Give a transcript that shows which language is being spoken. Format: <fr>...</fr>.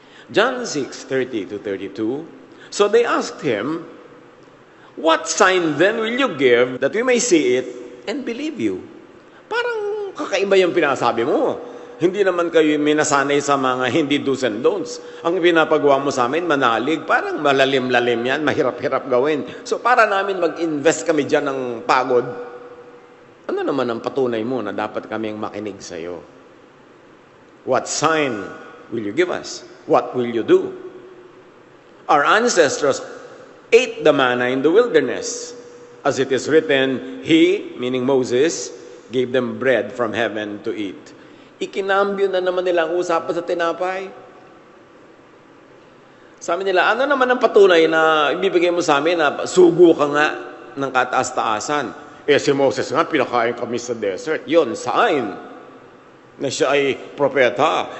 <en>John 6:30-32, so they asked him, "What sign then will you give that we may see it and believe you?"</en> <tl>Parang kakaiba yung pinasabi mo. Hindi naman kayo minasanay sa mga hindi do's and don'ts. Ang pinapagawa mo sa amin, manalig. Parang malalim-lalim yan, mahirap-hirap gawin. So para namin mag-invest kami dyan ng pagod, ano naman ang patunay mo na dapat kaming makinig sa iyo?</tl> <en>What sign will you give us? What will you do? Our ancestors ate the manna in the wilderness. As it is written, He, meaning Moses, gave them bread from heaven to eat.</en> <tl>Ikinambyo na naman nila ang usapan sa tinapay. Sabi nila, ano naman ang patunay na ibibigay mo sa amin na sugo ka nga ng kataas-taasan? Si Moses nga, pinakain kami sa desert. Yon, sign na siya ay propeta.</tl>